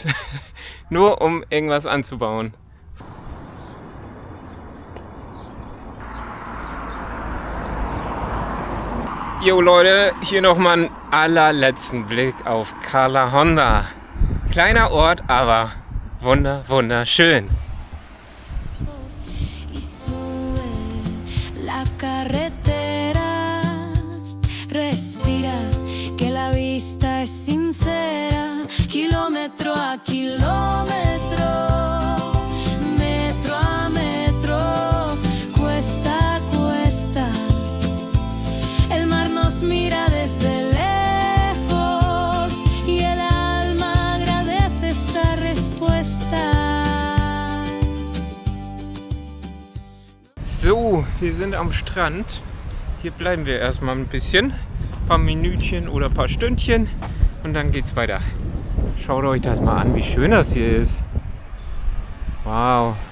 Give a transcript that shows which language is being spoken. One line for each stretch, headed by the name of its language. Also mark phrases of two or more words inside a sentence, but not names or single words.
German: Nur um irgendwas anzubauen. Jo Leute, hier nochmal einen allerletzten Blick auf Cala Honda. Kleiner Ort, aber wunderschön.
Spanish: Y sube la carretera, respira, que la vista es sincera, kilómetro a kilómetro, metro a metro, cuesta a cuesta, el mar nos mira desde lejos y el alma agradece esta respuesta.
German: So, wir sind am Strand. Hier bleiben wir erstmal ein bisschen. Ein paar Minütchen oder ein paar Stündchen. Und dann geht's weiter. Schaut euch das mal an, wie schön das hier ist. Wow.